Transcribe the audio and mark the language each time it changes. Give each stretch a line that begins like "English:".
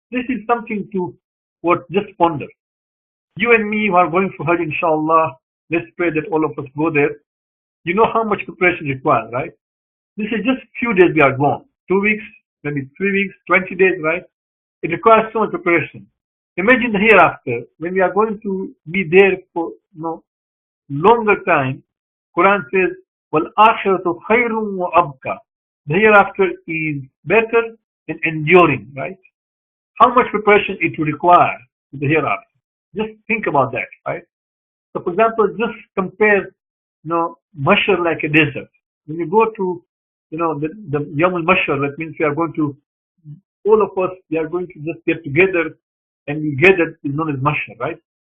English: This is something to just ponder. You and me who are going for Hajj, inshallah, let's pray that all of us go there. You know how much preparation required, right? This is just few days we are gone. 2 weeks, maybe 3 weeks, 20 days, right? It requires so much preparation. Imagine the hereafter, when we are going to be there for longer time. Quran says,
Arabic: وَالْآخِرَةُ خَيْرٌ وَأَبْقَى.
English: The hereafter is better and enduring, right? How much preparation it will require to the hereafter. Just think about that, right? So, for example, just compare, Mashar like a desert. When you go to, the Yawm al-Mashar, that means we are going to, all of us, we are going to just get together, and we gather is known as Mashar, right?